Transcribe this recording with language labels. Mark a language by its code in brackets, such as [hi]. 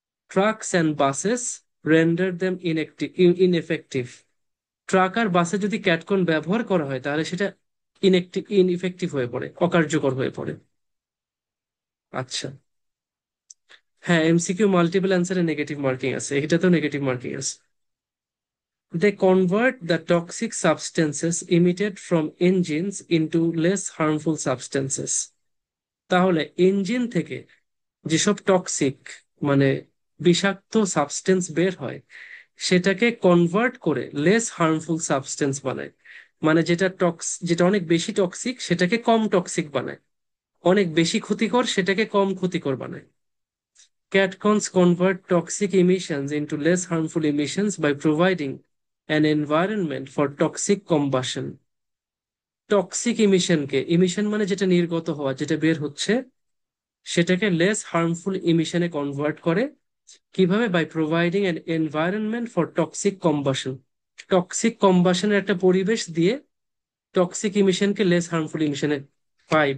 [en] Trucks and buses render them ineffective. [bn] Truck আর বাসে যদি ক্যাটকন ব্যবহার করা হয় তাহলে সেটা ইনইফেক্টিভ হয়ে পড়ে, অকার্যকর হয়ে পড়ে। আচ্ছা, হ্যাঁ, এমসিকিউ মাল্টিপল অ্যান্সারে নেগেটিভ মার্কিং আছে, এটাতেও নেগেটিভ মার্কিং আছে। [en] They convert the toxic substances emitted from engines into less harmful substances. [bn] তাহলে ইঞ্জিন থেকে যেসব টক্সিক, মানে বিষাক্ত সাবস্টেন্স বের হয়, সেটাকে কনভার্ট করে লেস হার্মফুল সাবস্টেন্স বানায়। মানে যেটা অনেক বেশি টক্সিক সেটাকে কম টক্সিক বানায়, অনেক বেশি ক্ষতিকর সেটাকে কম ক্ষতিকর বানায়। [en] Catcons convert toxic emissions into less harmful emissions by providing an environment for toxic combustion. [bn] Toxic ইমিশনকে, emission মানে যেটা নির্গত হওয়া, যেটা বের হচ্ছে, সেটাকে লেস হার্মফুল ইমিশনে কনভার্ট করে। কিভাবে? [en] By providing an environment for toxic combustion. [bn] Toxic কম্বাশনের একটা পরিবেশ দিয়ে টক্সিক ইমিশনকে লেস হার্মফুল ইমিশনে পাই।